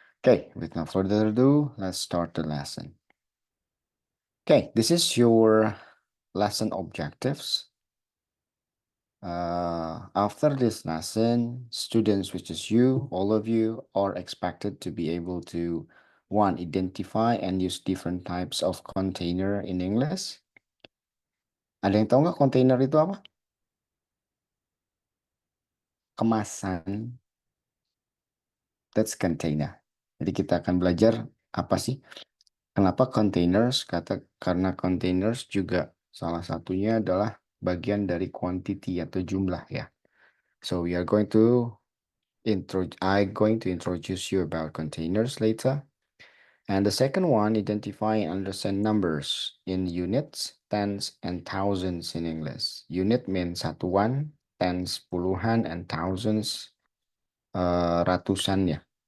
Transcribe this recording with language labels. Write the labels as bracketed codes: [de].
[en] Okay, with no further ado, let's start the lesson. Okay, this is your lesson objectives. After this lesson, students, which is you, all of you, are expected to be able to, one, identify and use different types of container in English. [id] Ada yang tahu nggak container itu apa? Kemasan. [en] That's container. [id] Jadi kita akan belajar apa sih? Kenapa containers? Karena containers juga salah satunya adalah bagian dari quantity atau jumlah ya. [en] So we are going to I'm going to introduce you about containers later. And the second one, identify and understand numbers in units, tens, and thousands in English. Unit means satuan, tens puluhan, and thousands ratusan ya.